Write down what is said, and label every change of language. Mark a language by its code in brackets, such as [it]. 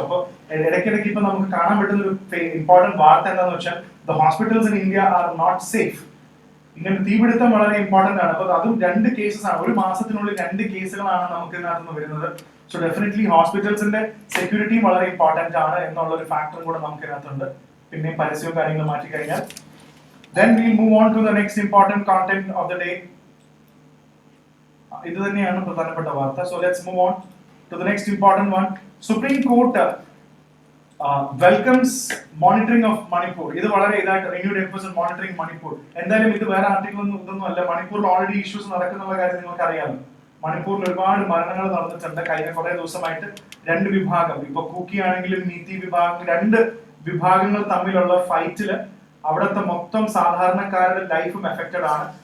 [ml] അപ്പോൾ ഇടയ്ക്കിടയ്ക്ക് ഇപ്പൊ നമുക്ക് കാണാൻ പറ്റുന്ന ഒരു ഇമ്പോർട്ടന്റ് വാർത്ത എന്താണെന്ന് വെച്ചാൽ [en] The hospitals in India are not safe. [ml] ഇങ്ങനെ തീപിടുത്തം വളരെ ഇമ്പോർട്ടന്റ് ആണ്. അപ്പൊ അതും 2 കേസസ് ആണ്, ഒരു മാസത്തിനുള്ളിൽ 2 കേസുകളാണ് നമുക്ക് ഇതിനകത്ത് നിന്ന് വരുന്നത്. സോ ഡെഫിനറ്റ്ലി ഹോസ്പിറ്റൽസിന്റെ സെക്യൂരിറ്റിയും വളരെ ഇമ്പോർട്ടന്റ് ആണ് എന്നുള്ള ഒരു ഫാക്ടറും കൂടെ നമുക്ക് ഇതിനകത്തുണ്ട്. പിന്നെ പരസ്യവും കാര്യങ്ങളും മാറ്റി കഴിഞ്ഞാൽ [en] then we'll move on to the next important content of the day. [ml] ഇത് തന്നെയാണ് പ്രധാനപ്പെട്ട വാർത്ത. [en] So let's move on to the next important one. Supreme Court welcomes monitoring of Manipur. [ml] ഇത് വളരെ ഇതായിട്ട് [en] renewed emphasis monitoring Manipur. [ml] എന്തായാലും ഇത് വേറെ ആർട്ടിക്കിൾ ഒന്നും അല്ല. മണിപ്പൂരിൽ ഓൾറെഡി ഇഷ്യൂസ് നടക്കുന്ന കാര്യം നിങ്ങൾക്ക് അറിയാമല്ലോ. മണിപ്പൂരിൽ ഒരുപാട് മരണങ്ങൾ നടന്നിട്ടുണ്ട് കഴിഞ്ഞ കുറെ ദിവസമായിട്ട്. 2 വിഭാഗം, ഇപ്പൊ കൂക്കി ആണെങ്കിലും നീതി വിഭാഗം, 2 വിഭാഗങ്ങൾ തമ്മിലുള്ള ഫൈറ്റില് അവിടുത്തെ മൊത്തം സാധാരണക്കാരുടെ ലൈഫും എഫക്റ്റഡ് ആണ്.